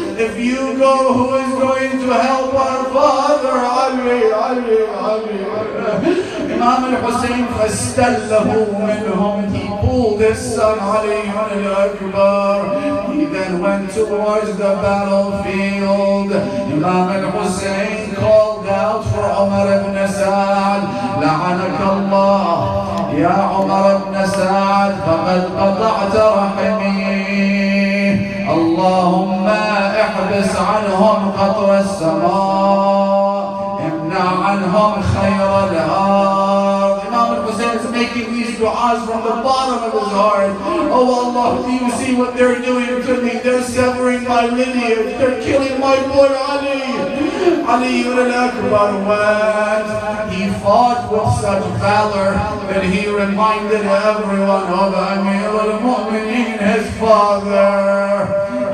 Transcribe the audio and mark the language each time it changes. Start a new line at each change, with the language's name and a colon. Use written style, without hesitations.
English: If you go, who is going to help our father? Ali, Ali, Ali. Imam al-Hussein
Arabic: فَاسْتَلَّهُ مِنْهُمْ.
English: He pulled his son Ali al-Akbar. He then went towards the battlefield. Imam al-Hussein called out for Umar ibn Sa'ad,
Arabic: لعنك الله يا عمر بن سعد فقد قطعت رحمي اللهم احبس عنهم قطر السماء امنع عنهم خير الارض.
English: Imam al-Hussein is making these du'as from the bottom of his heart. Oh Allah, do you see what they're doing to me? They're severing my lineage. They're killing my boy Ali. Ali al-Akbar went. He fought with such valor that he reminded everyone of Amir al-Mu'mineen, his father.